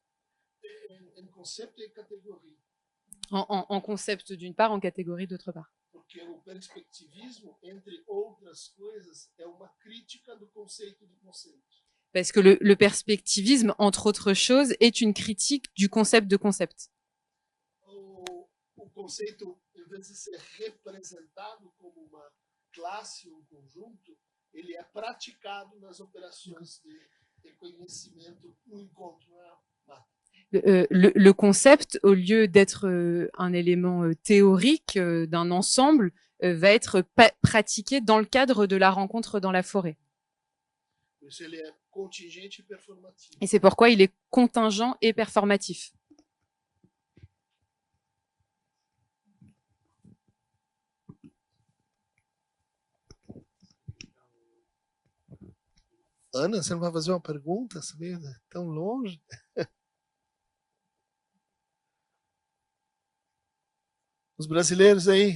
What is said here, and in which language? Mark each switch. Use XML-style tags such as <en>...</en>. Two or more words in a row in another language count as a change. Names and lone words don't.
<pt>Em conceito e categoria.</pt> <fr>En concept d'une part, en catégorie d'autre part.</fr> <pt>Porque o perspectivismo, entre outras coisas, é uma crítica do conceito de conceito.</pt> <fr>Parce que le perspectivisme, entre autres choses, est une critique du concept de concept.</fr> <pt>O conceito, em vez de ser representado como uma classe ou um conjunto, ele é praticado nas operações de reconhecimento no encontro na mata.</pt> <fr>Le concept, au lieu d'être un élément théorique d'un ensemble, va être pratiqué dans le cadre de la rencontre dans la forêt.</fr> <pt>Por isso ele é contingente e performativo.</pt> <fr>Et c'est pourquoi il est contingent et performatif.</fr> <pt>Ana, você não vai fazer uma pergunta? Sabe? Tão longe. Os brasileiros aí.</pt>